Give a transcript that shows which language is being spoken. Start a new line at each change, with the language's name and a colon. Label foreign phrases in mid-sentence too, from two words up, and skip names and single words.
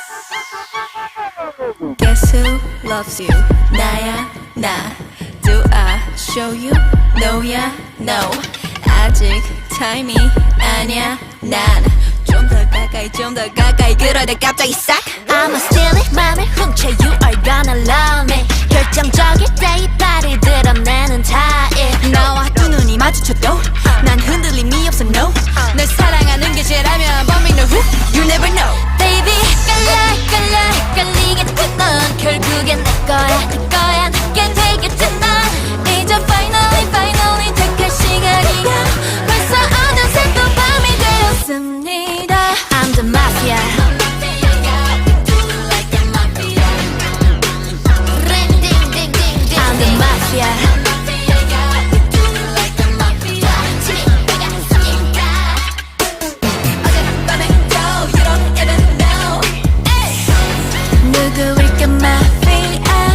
English: Guess who loves you?
Korean: 나야 나.
English: Do I show you? No야 no.
Korean: 아직 타임이 아니야 난. 좀 더 가까이 그러다 갑자기 싹.
English: I'ma steal it
Korean: 맘을 훔쳐
English: You are gonna love me
Korean: 결정적일 때 이빨을 드러내는 타입 나와 두 눈이 마주쳐도 난 흔들림이 없어 no. 널 사랑하는 게 죄라면
English: But me no who You never know.
Korean: Baby 헷갈리게 된 넌 결국엔 내 거야 내게 되겠지 넌 이제 finally 택할 시간이야 벌써 어느새 또 밤이 되었습니다
English: I'm the mafia I'm the mafia
Korean: 누구일까 마피아